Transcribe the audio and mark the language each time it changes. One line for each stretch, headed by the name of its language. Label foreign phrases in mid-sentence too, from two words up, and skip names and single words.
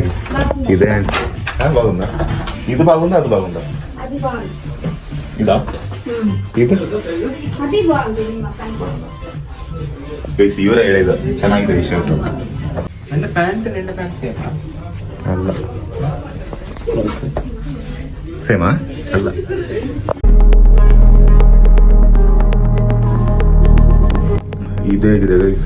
Telugu: ఇదే బాగుందా? ఇది బాగుందా అది బాగుందా? అది బాగుంది. ఇదా? ಇದು అది బాగుంది
Kannada: ನಿಮ್ಮ ಪ್ಯಾಂಟ್. ಗೈಸ್ ಇವರ ಹೇಳಿದ ಚೆನ್ನಾಗಿದೆ ಈ ಶರ್ಟ್. ನನ್ನ ಪ್ಯಾಂಟ್ ನಿನ್ನ ಪ್ಯಾಂಟ್ ಸೇಮ್ ಅಲ್ಲ ಸೇಮಾ ಅಲ್ಲ. ಇದೇ ಇದೆ ಗೈಸ್.